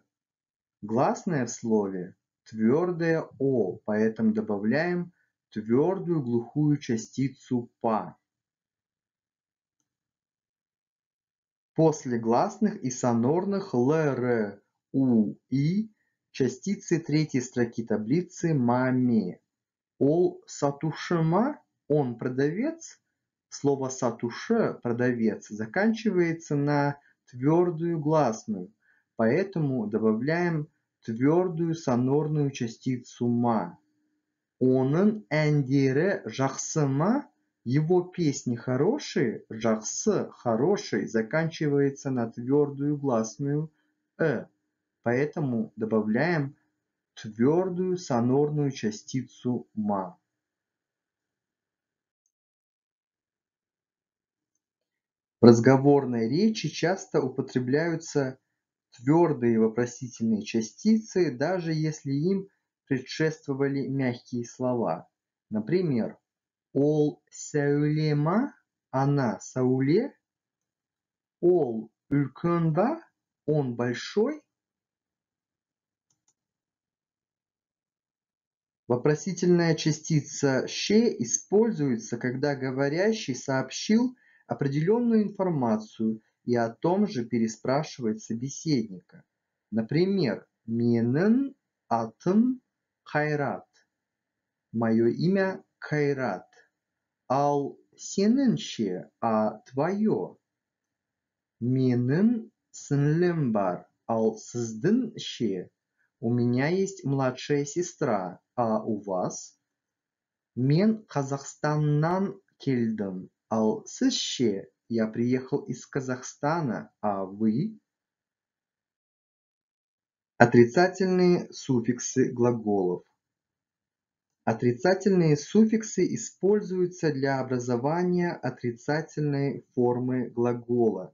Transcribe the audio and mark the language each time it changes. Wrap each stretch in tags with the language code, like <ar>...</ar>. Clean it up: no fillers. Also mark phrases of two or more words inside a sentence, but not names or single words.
<ru>Гласное в слове твердое о, поэтому добавляем твердую глухую частицу па. После гласных и сонорных л, р, у, и частицы третьей строки таблицы ма, ме.</ru> <kk>Ол сатушыма –</kk> <ru>он продавец. Слово сатуше – продавец заканчивается на твердую гласную, поэтому добавляем твердую сонорную частицу ма.</ru> <kk>Оның әндері жақсы ма?</kk> <ru>Его песни хорошие. Жақсы – хороший заканчивается на твердую гласную поэтому добавляем твердую сонорную частицу ма. В разговорной речи часто употребляются твердые вопросительные частицы, даже если им предшествовали мягкие слова. Например,</ru> <kk>ол сәуле ма?</kk> <ru>Она сауле?</ru> <kk>Ол үлкен ба?</kk> <ru>Он большой? Вопросительная частица «ще» используется, когда говорящий сообщил определенную информацию и о том же переспрашивает собеседника. Например,</ru> <kk>«Менің атым Кайрат».</kk> <ru>Мое имя Кайрат.</ru> <kk>Ал сенің ше,</kk> <ru>а твое?</ru> <kk>Менің сіңлім бар, ал сіздің ше?</kk> <ru>У меня есть младшая сестра, а у вас?</ru> <kk>Мен Казахстаннан келдім, ал сіз ше?</kk> <ru>Я приехал из Казахстана, а вы? Отрицательные суффиксы глаголов. Отрицательные суффиксы используются для образования отрицательной формы глагола.</ru>